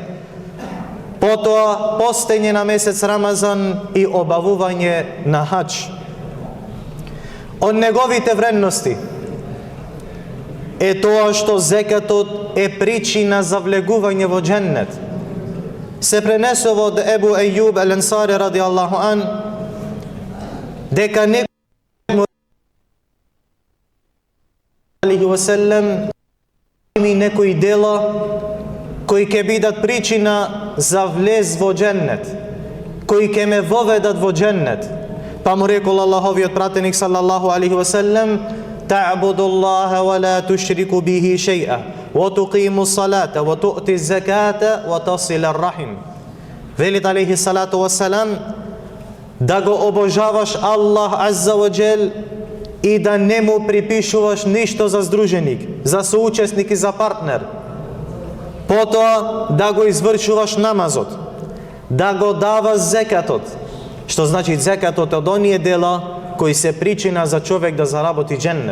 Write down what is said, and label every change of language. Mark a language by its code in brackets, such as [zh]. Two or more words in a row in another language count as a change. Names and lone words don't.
[mk] Потоа постење на месец Рамазан и обавување на хаџ. Од неговите вредности е тоа што зекатот е причина за влегување во џеннет. Се пренесува од Ебу Ејуб ел-Ансари [ar] رضي الله عن, [mk] дека некој некои дела кои ќе бидат причина за влез во џеннет, кои ќе ме воведат во џеннет. Па му рекол Аллаховиот пратеник [ar] صلى الله عليه وسلم: تعبد الله ولا تشرك به شيئا وتقيم الصلاة وتؤتي الزكاة وتصل الرحم. Велит عليه الصلاة والسلام, [mk] да го обожаваш Аллах [ar] عز وجل [mk] и да не му припишуваш ништо за здруженик, за соучесник и за партнер. Потоа да го извршуваш намазот, да го даваш зекатот, што значи зекатот од оние дела кои се причина за човек да заработи џеннет.